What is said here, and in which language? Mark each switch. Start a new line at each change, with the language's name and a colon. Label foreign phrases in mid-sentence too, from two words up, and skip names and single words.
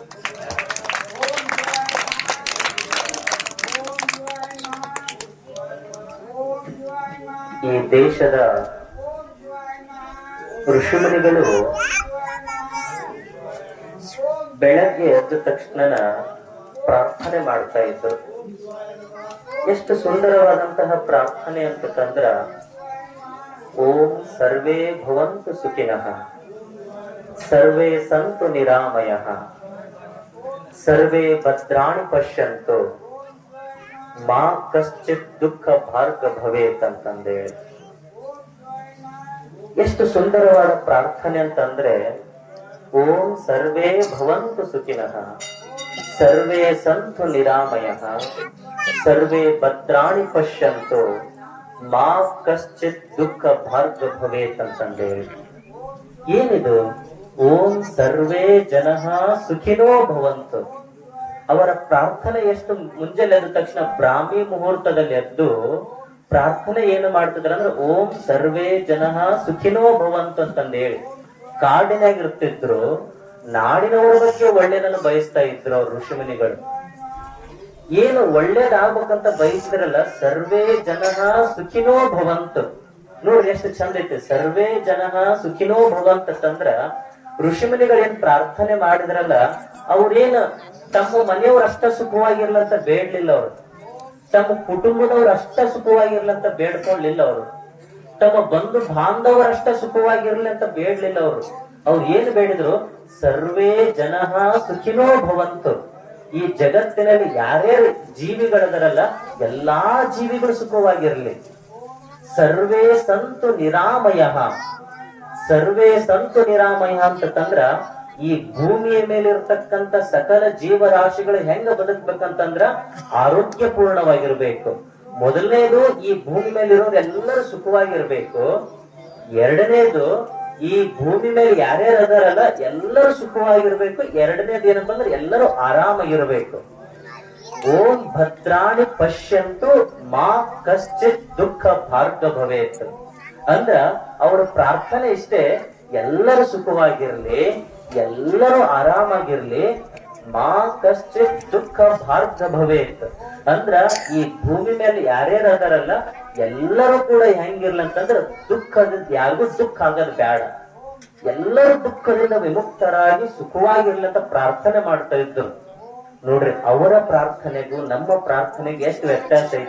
Kannada: ಈ ದೇಶದ ಋಷಿಮುನಿಗಳು ಬೆಳಗ್ಗೆ ಎದ್ದ ತಕ್ಷಣ ಪ್ರಾರ್ಥನೆ ಮಾಡ್ತಾ ಇದ್ರು. ಎಷ್ಟು ಸುಂದರವಾದಂತಹ ಪ್ರಾರ್ಥನೆ ಅಂತಂದ್ರ,
Sanskrit: ಓಂ ಸರ್ವೇ ಭವಂತು ಸುಖಿನಃ, ಸರ್ವೇ ಸಂತು ನಿರಾಮಯಃ, ಸರ್ವೇ ಭದ್ರಾಣಿ ಪಶ್ಯಂತು, ಮಾ ಕಶ್ಚಿತ್ ದುಃಖ ಭಾರ್ಗ ಭವೇತ್ ಅಂತಂದೇಳಿ.
Kannada: ಎಷ್ಟು ಸುಂದರವಾದ ಪ್ರಾರ್ಥನೆ ಅಂತಂದ್ರೆ,
Sanskrit: ಓಂ ಸರ್ವೇ ಭವಂತು ಸುಖಿನಃ, ಸರ್ವೇ ಸಂತು ನಿರಾಮಯಃ, ಸರ್ವೇ ಭದ್ರಾಣಿ ಪಶ್ಯಂತು, ಮಾ ಕಶ್ಚಿತ್ ದುಃಖ ಭಾರ್ಗ ಭವೇತ್ ಅಂತಂದೇಳಿ.
Kannada: ಏನಿದು?
Sanskrit: ಓಂ ಸರ್ವೇ ಜನಃ ಸುಖಿನೋ ಭವಂತು.
Kannada: ಅವರ ಪ್ರಾರ್ಥನೆ ಎಷ್ಟು ಮುಂಜಾನೆ ಎದ್ದ ತಕ್ಷಣ ಬ್ರಾಹ್ಮಿ ಮುಹೂರ್ತದಲ್ಲಿ ಎದ್ದು ಪ್ರಾರ್ಥನೆ ಏನು ಮಾಡ್ತಿದ್ರ ಅಂದ್ರೆ,
Sanskrit: ಓಂ ಸರ್ವೇ ಜನಃ ಸುಖಿನೋ ಭವಂತು
Kannada: ಅಂತಂದ ಹೇಳಿ. ಕಾಡಿನಾಗ ಇರ್ತಿದ್ರು, ನಾಡಿನವರ ಬಗ್ಗೆ ಒಳ್ಳೇದನ್ನು ಬಯಸ್ತಾ ಇದ್ರು ಅವ್ರ ಋಷಿಮುನಿಗಳು. ಏನು ಒಳ್ಳೇದಾಗ್ಬೇಕಂತ ಬಯಸಿದ್ರಲ್ಲ,
Sanskrit: ಸರ್ವೇ ಜನಃ ಸುಖಿನೋ ಭವಂತು.
Kannada: ನೋಡ್ರಿ ಎಷ್ಟು ಚಂದ ಐತಿ,
Sanskrit: ಸರ್ವೇ ಜನಃ ಸುಖಿನೋ ಭವಂತ
Kannada: ಅಂತಂದ್ರ ಋಷಿಮುನಿಗಳು ಏನ್ ಪ್ರಾರ್ಥನೆ ಮಾಡಿದ್ರಲ್ಲ, ಅವ್ರೇನು ತಮ್ಮ ಮನೆಯವ್ರು ಅಷ್ಟ ಸುಖವಾಗಿರ್ಲಂತ ಬೇಡ್ಲಿಲ್ಲ ಅವ್ರು, ತಮ್ಮ ಕುಟುಂಬದವ್ರು ಅಷ್ಟ ಸುಖವಾಗಿರ್ಲಂತ ಬೇಡ್ಕೊಳ್ಳಿಲ್ಲ ಅವರು, ತಮ್ಮ ಬಂಧು ಬಾಂಧವರಷ್ಟ ಸುಖವಾಗಿರ್ಲಿ ಅಂತ ಬೇಡ್ಲಿಲ್ಲ ಅವರು. ಅವ್ರು ಏನ್ ಬೇಡಿದ್ರು?
Sanskrit: ಸರ್ವೇ ಜನಃ ಸುಖಿನೋ ಭವಂತು.
Kannada: ಈ ಜಗತ್ತಿನಲ್ಲಿ ಯಾರ್ಯಾರು ಜೀವಿಗಳದರಲ್ಲ ಎಲ್ಲಾ ಜೀವಿಗಳು ಸುಖವಾಗಿರ್ಲಿ.
Sanskrit: ಸರ್ವೇ ಸಂತು ನಿರಾಮಯ, ಸರ್ವೇ ಸಂತು ನಿರಾಮಯ
Kannada: ಅಂತಂದ್ರ ಈ ಭೂಮಿಯ ಮೇಲೆ ಇರ್ತಕ್ಕಂಥ ಸಕಲ ಜೀವರಾಶಿಗಳು ಹೆಂಗ ಬದುಕ್ಬೇಕಂತಂದ್ರ ಆರೋಗ್ಯ ಪೂರ್ಣವಾಗಿರ್ಬೇಕು. ಮೊದಲನೇದು, ಈ ಭೂಮಿ ಮೇಲೆ ಇರೋರು ಎಲ್ಲರೂ ಸುಖವಾಗಿರ್ಬೇಕು. ಎರಡನೇದು, ಈ ಭೂಮಿ ಮೇಲೆ ಯಾರ್ಯಾರು ಅದಾರಲ್ಲ ಎಲ್ಲರೂ ಸುಖವಾಗಿರ್ಬೇಕು. ಎರಡನೇದು ಏನಪ್ಪಾ ಅಂದ್ರೆ ಎಲ್ಲರೂ ಆರಾಮಾಗಿರ್ಬೇಕು.
Sanskrit: ಓಂ ಭದ್ರಾಣಿ ಪಶ್ಯಂತು, ಮಾ ಕಶ್ಚಿತ್ ದುಃಖ ಭಾರ್ಗ ಭವೇತ್
Kannada: ಅಂದ್ರ ಅವರ ಪ್ರಾರ್ಥನೆ ಇಷ್ಟೇ, ಎಲ್ಲರೂ ಸುಖವಾಗಿರ್ಲಿ, ಎಲ್ಲರೂ ಆರಾಮಾಗಿರ್ಲಿ.
Sanskrit: ಮಾ ಕಶ್ಚಿತ್ ದುಃಖ ಭಾರ್ಗ ಭವೇತ್
Kannada: ಅಂದ್ರ ಈ ಭೂಮಿ ಮೇಲೆ ಯಾರ್ಯಾರು ಅದಾರಲ್ಲ ಎಲ್ಲರೂ ಕೂಡ ಹೆಂಗಿರ್ಲಿ ಅಂತಂದ್ರ ದುಃಖದಿಂದ ಯಾರಿಗೂ ದುಃಖ ಆಗೋದು ಬೇಡ, ಎಲ್ಲರೂ ದುಃಖದಿಂದ ವಿಮುಕ್ತರಾಗಿ ಸುಖವಾಗಿರ್ಲಿ ಅಂತ ಪ್ರಾರ್ಥನೆ ಮಾಡ್ತಾ ಇದ್ರು. ನೋಡ್ರಿ, ಅವರ ಪ್ರಾರ್ಥನೆಗೂ ನಮ್ಮ ಪ್ರಾರ್ಥನೆಗೆ ಎಷ್ಟು ವ್ಯತ್ಯಾಸ ಐತಿ.